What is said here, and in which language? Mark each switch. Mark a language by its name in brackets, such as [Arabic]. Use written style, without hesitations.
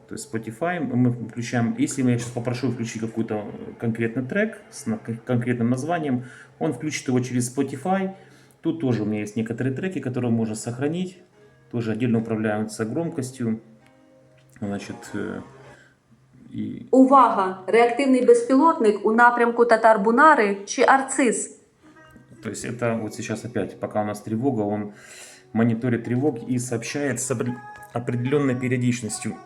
[Russian] То есть Spotify мы включаем, если я сейчас попрошу включить какой-то конкретный трек с конкретным названием, он включит его через Spotify. Тут тоже у меня есть некоторые треки, которые можно сохранить. Тоже отдельно управляются громкостью. Значит, и... [Ukrainian] Увага! Реактивний безпілотник у напрямку Татар-Бунари чи Арцис. [Russian] То есть это вот сейчас опять, пока у нас тревога, он мониторит тревоги и сообщает с определенной периодичностью.